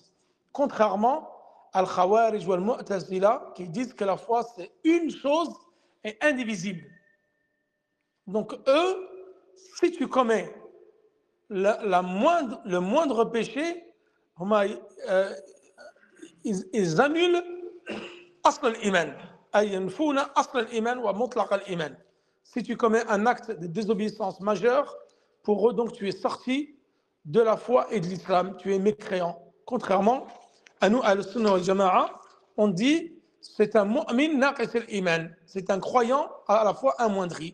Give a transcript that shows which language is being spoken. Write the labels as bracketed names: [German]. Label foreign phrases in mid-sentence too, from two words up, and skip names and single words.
[French] Contrairement al-Khawarij ou al-Mu'tazila qui disent que la foi c'est une chose et indivisible. Donc eux, si tu commets le moindre péché, ils annulent [Arabic] أصل الإيمان. أي ينفون أصل الإيمان ومطلق الإيمان. [French] Si tu commets un acte de désobéissance majeure, pour eux donc tu es sorti de la foi et de l'islam, tu es mécréant. Contrairement à nous, à [Arabic] السنة والجماعة, [French] on dit c'est un [Arabic] مؤمن ناقص الإيمان, [French] c'est un croyant à la fois amoindri.